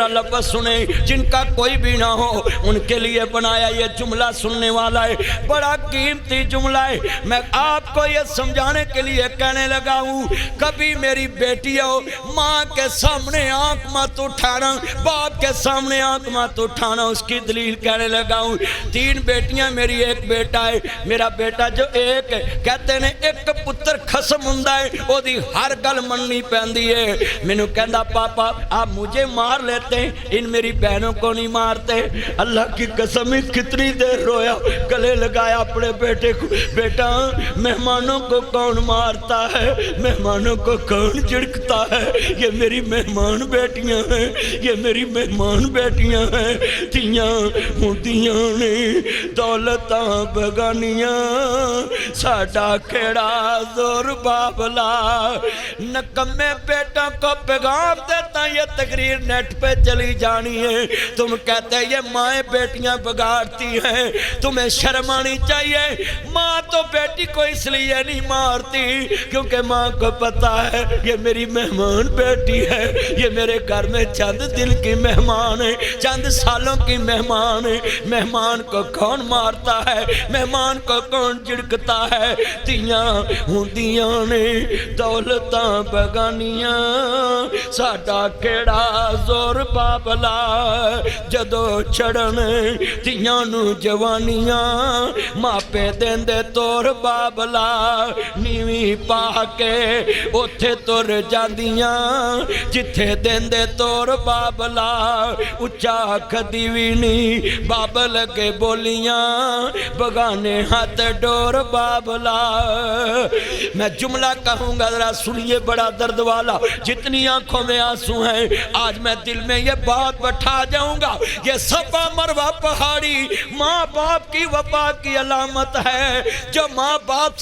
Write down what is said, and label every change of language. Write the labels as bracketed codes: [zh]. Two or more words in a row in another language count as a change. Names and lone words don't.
[ur] لفظ سنیں جن کا کوئی بھی نہ ہو ان کے لیے بنایا یہ جملہ سننے والا ہے بڑا قیمتی جملہ ہے میں آپ کو یہ سمجھانے کے لیے کہنے لگا ہوں کبھی میری بیٹیوں ماں کے سامنے آنکھ مت اٹھانا باپ کے سامنے آنکھ مت اٹھانا اس کی دلیل کہنے لگا ہوں 3 بیٹیاں میری ایک بیٹا ہے میرا بیٹا جو ایک ہے کہتے ہیں [pa] ایک پتر خسم ہوندا ہے او دی ہر گل مننی پیندی ہے مینوں کہندا [ur] پاپا آپ مجھے مار لیتے ہیں ان میری بہنوں کو نہیں مارتے اللہ کی قسم کتنی دیر رویا گلے لگایا اپنے بیٹے کو بیٹا مہمانوں کو کون مارتا ہے مہمانوں کو کون جھڑکتا ہے یہ میری مہمان بیٹیاں ہیں یہ میری مہمان بیٹیاں ہیں [pa] تیاں ہوندیاں نے دولتاں بگانیاں ساڈا کیڑا زور بابلا [ur] نکمے بیٹا کو پیغام دیتا یہ تقریر نیٹ پہ چلی جانی ہے تم کہتے ہیں یہ مائیں بیٹیاں بگاڑتی ہیں تمہیں شرم آنی چاہیے ماں تو بیٹی کو اس لیے نہیں مارتی کیونکہ ماں کو پتا ہے یہ میری مہمان بیٹی ہے یہ میرے گھر میں چند دن کی مہمان ہے چند سالوں کی مہمان ہے مہمان کو کون مارتا ہے مہمان کو کون جھڑکتا ہے [pa] تیاں ہوندیاں نے دولتاں بگانیاں ساڈا کیڑا زور بابلا جدو چڑھن تیاں نو جوانیاں ماپے دیندے تور بابلا نیوی پا کے اوتھے تر جاندیاں جتھے دیندے تور بابلا اچا کھدی وی نہیں بابل کے بولیاں بگانے ہاتھ ڈور بابلا [ur] میں جملہ کہوں گا ذرا سنیے بڑا درد والا جتنی آنکھوں میں آنسو ہیں آج میں دل میں یہ بات بٹھا جاؤں گا یہ صفا مروہ پہاڑی ماں باپ کی وفا کی علامت ہے جو ماں باپ